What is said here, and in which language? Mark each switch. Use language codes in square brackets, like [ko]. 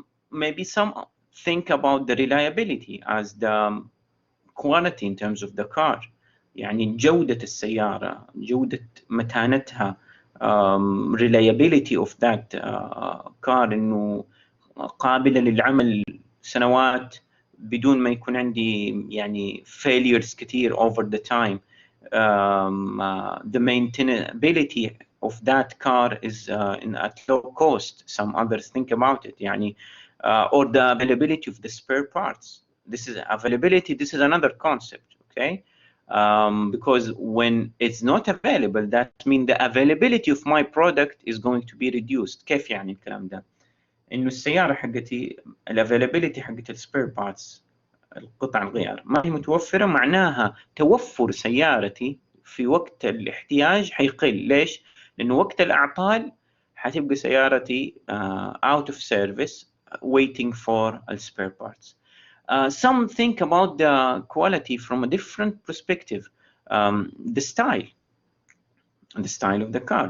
[en] Maybe some think about the reliability as the quality in terms of the car. [ar] يعني جودة السيارة, جودة متانتها, [en] reliability of that car, [ar] إنه قابلة للعمل سنوات بدون ما يكون عندي يعني failures كتير [en] over the time. The maintainability of that car is at low cost. Some others think about it, [ar] يعني, [en] or the availability of the spare parts. This is availability. This is another concept, okay? Because when it's not available, that means the availability of my product is going to be reduced. [ar] كيف يعني الكلام ده؟ إنه السيارة حقتي الavailability حقت السبير بارتس, القطع الغيار, ما هي متوفرة, معناها توفر سيارتي في وقت الاحتياج حيقل. ليش؟ لأنه وقت الأعطال حتبقى سيارتي [en] out of service waiting for a spare parts. Some think about the quality from a different perspective. The style of the car.